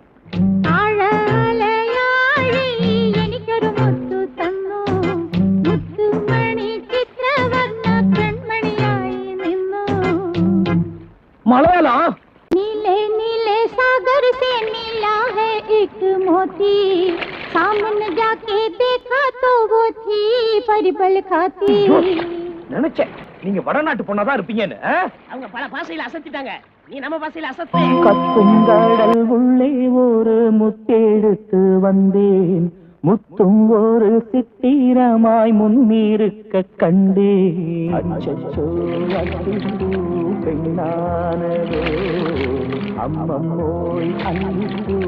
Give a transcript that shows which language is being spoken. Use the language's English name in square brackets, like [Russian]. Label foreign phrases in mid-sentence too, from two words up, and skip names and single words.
[Hindi] मलयालम नीले नीले सागर से मिला है एक मोती सामने जाके देखा तो वो थी परिबल खाती [Tamil] நினைச்சேன் நீங்க வடநாட்டு பொண்ணாதான் இருப்பீங்கன்னு அவங்க பல பாஷையில அசத்திட்டாங்க நீ நம்ம பாஷையில அசத்து கத்துங்கடல் உள்ளே ஒரு முத்தெடுத்து வந்தேன் முத்தும் ஒரு சித்திரமாய் முன்னிருக்க கண்டேன் அச்சச்சோ அச்சோ பெண்ணானதோ அம்மம்மோய் அன்பு